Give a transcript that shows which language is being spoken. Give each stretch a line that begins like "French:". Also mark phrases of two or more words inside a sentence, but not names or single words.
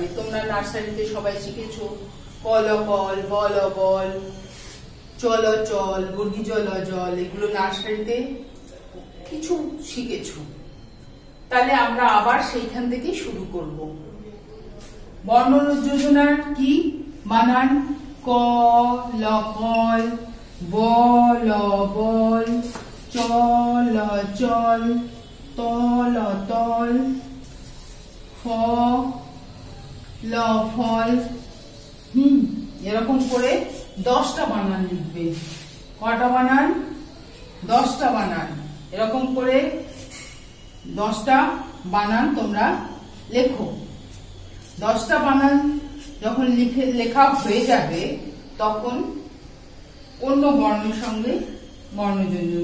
Bangla: তোমরা নার্সারিতে সবাই শিখেছো কল কল, বল বল, চল চল, বর্গি জল জল, এগুলো নার্সারিতে কিছু শিখেছো। তাহলে আমরা আবার সেইখান থেকে শুরু করব। বর্ণ যোজনার কি বানান? ক ল কল, ব ল বল, চ ল চল, ত ল তল, ফ ল ফল। এরকম করে 10টা বানান লিখবে। কটা বানান? 10টা বানান। এরকম করে 10টা বানান তোমরা লেখো। 10টা বানান যখন লেখা হয়ে যাবে তখন অন্য বর্ণের সঙ্গে বর্ণযোজন।